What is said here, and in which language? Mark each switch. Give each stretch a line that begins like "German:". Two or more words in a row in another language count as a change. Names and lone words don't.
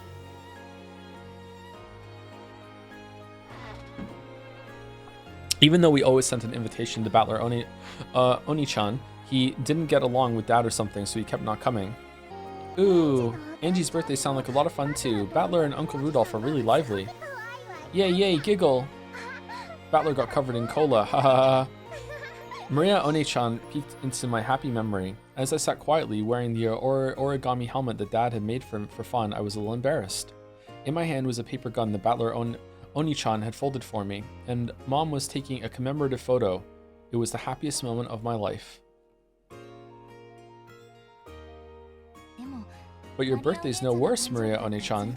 English: Even though we always sent an invitation to Battler Oni-chan, he didn't get along with Dad or something, so he kept not coming. Ooh, Angie's birthday sounded like a lot of fun too. Battler and Uncle Rudolph are really lively. Yay, yay, giggle. Battler got covered in cola, ha ha ha. Maria Oni-chan peeked into my happy memory. As I sat quietly, wearing the origami helmet that Dad had made for fun, I was a little embarrassed. In my hand was a paper gun that Battler Oni-chan had folded for me, and Mom was taking a commemorative photo. It was the happiest moment of my life. But your birthday's no worse, Maria Oni-chan.